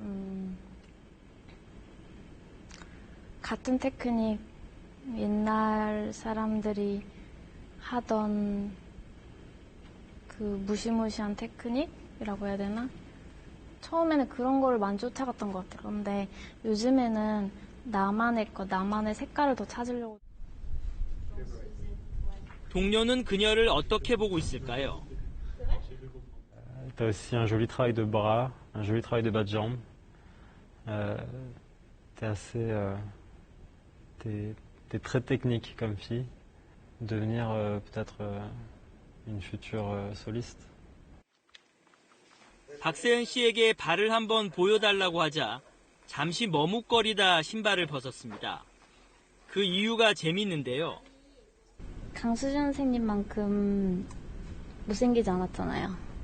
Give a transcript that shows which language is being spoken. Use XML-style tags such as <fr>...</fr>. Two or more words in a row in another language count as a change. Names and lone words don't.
<ko>같은 테크닉, 옛날 사람들이 하던 그 무시무시한 테크닉이라고 해야 되나? 처음에는 그런 거를 많이 쫓아갔던 것 같아요. 그런데 요즘에는 나만의 거, 나만의 색깔을 더 찾으려고. 동료는 그녀를 어떻게 보고 있을까요?</ko> <fr>T'as aussi un joli travail de bras, un joli travail de bas de jambe. t'es assez, t'es très technique comme fille. Devenir peut-être une future soliste.</fr> <ko>박세은 씨에게 발을 한번 보여달라고 하자 잠시 머뭇거리다 신발을 벗었습니다. 그 이유가 재밌는데요. 강수진 선생님만큼 못생기지 않았잖아요.</ko>